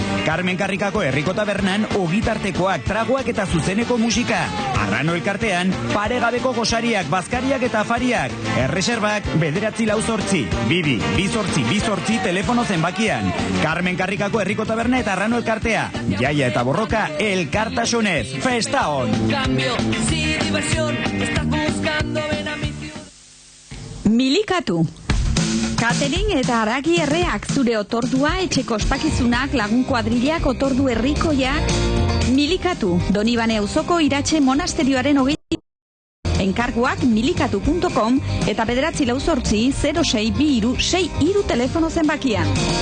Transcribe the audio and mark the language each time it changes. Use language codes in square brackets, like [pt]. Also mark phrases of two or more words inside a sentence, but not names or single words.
[eu] Carmen Karrikako herriko tabernan ogitartekoak, tragoak eta zuzeneko musika. Arrano elkartean, paregabeko gosariak, bazkariak eta afariak. Erreserbak, 9-4-8, 2-2-8-2 telefono zenbakian. Carmen Karrikako herriko taberna eta Arrano elkartea. Jaia eta borroka, elkartasunez. Festa on! [es] Cambio, si diversión, estás buscando ven a mi ciudad. [eu] Milikatu. Catering eta haragi erreak, zure otordua, etxeko ospakizunak, lagun kuadrilak, otordu herrikoiak. Milikatu. Donibane auzoko Iratxe monasterioaren 20. Enkarguak milikatu.com eta 9-4-06-22-63 telefono zenbakian.